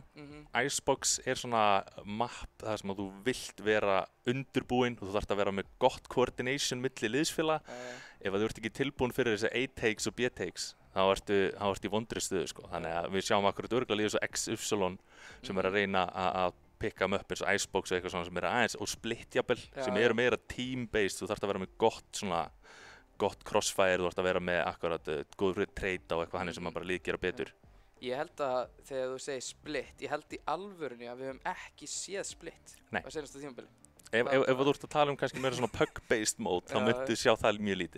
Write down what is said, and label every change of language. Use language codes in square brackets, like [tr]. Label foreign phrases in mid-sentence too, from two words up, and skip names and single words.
[is] Icebox svona mapp þar sem að þú vilt vera undirbúinn og þú þarft að vera með gott coordination milli liðsfélaga. Ef þú ert ekki tilbúinn fyrir þessi A-takes og B-takes, þá ertu í vondri stöðu, sko. Þannig að við sjáum akkurat örugglega lið eins og XY sem er að reyna að pikka upp eins og Icebox og eitthvað svona sem er aðeins og Split jafnvel, sem eru meira team-based. Þú þarft að vera með gott crossfire, þú þarft að vera með akkurat góður trade og eitthvað hannig sem bara líð gera betur. Ég held að þegar þú segir Split, ég held í alvörunni að við höfum ekki séð Split á seinasta tímabili. Ef þú ert að tala kannski meira svona [en] pug-based mode, [is] þá myndu sjá það mjög lítið.